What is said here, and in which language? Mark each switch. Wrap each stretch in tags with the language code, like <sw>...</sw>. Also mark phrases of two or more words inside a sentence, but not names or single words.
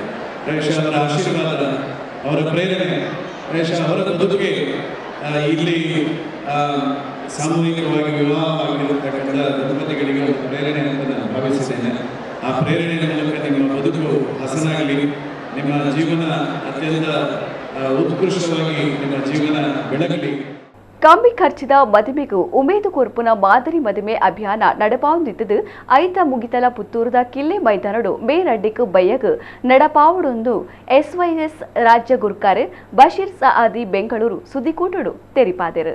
<kn>ಪ್ರಾಯಶಃ ಅವರ ಆಶೀರ್ವಾದ, ಅವರ ಪ್ರೇರಣೆ, ಪ್ರಾಯಶಃ ಅವರ ಬದುಕಿಗೆ ಇಲ್ಲಿ ಸಾಮೂಹಿಕವಾಗಿ ವಿವಾಹವಾಗಿರತಕ್ಕಂಥ ದಂಪತಿಗಳಿಗೆ ಒಂದು ಪ್ರೇರಣೆ ಅಂತ ನಾನು ಭಾವಿಸಿದ್ದೇನೆ. ಆ ಪ್ರೇರಣೆಯ ಮೂಲಕ ನಿಮ್ಮ ಬದುಕು ಹಸನಾಗಲಿ, ನಿಮ್ಮ ಜೀವನ ಅತ್ಯಂತ ಉತ್ಕೃಷ್ಟವಾಗಿ ನಿಮ್ಮ ಜೀವನ ಬೆಳಗಲಿ.</kn> <tcy>ಕಮ್ಮಿ ಖರ್ಚಿದ ಮದುಮೆಗೂ ಉಮೇದು ಕೊರ್ಪುನ ಮಾದರಿ ಮದುಮೆ ಅಭಿಯಾನ ನಡಪಾವುದಿದ್ದು ಐತ ಮುಗಿತಲ ಪುತ್ತೂರದ ಕಿಲ್ಲೆ ಮೈದಾನಡು ಮೇರಡ್ಡಿಕ್ ಬಯ್ಯಗ್ ನಡಪಾವುಡೊಂದು SYS ರಾಜ್ಯ ಗುರ್ಕಾರೆ ಬಶೀರ್ ಸಆದಿ ಬೆಂಗಳೂರು ಸುದ್ದಿಕೂಟಡು ತೆರಿಪಾದೆರು.</tcy>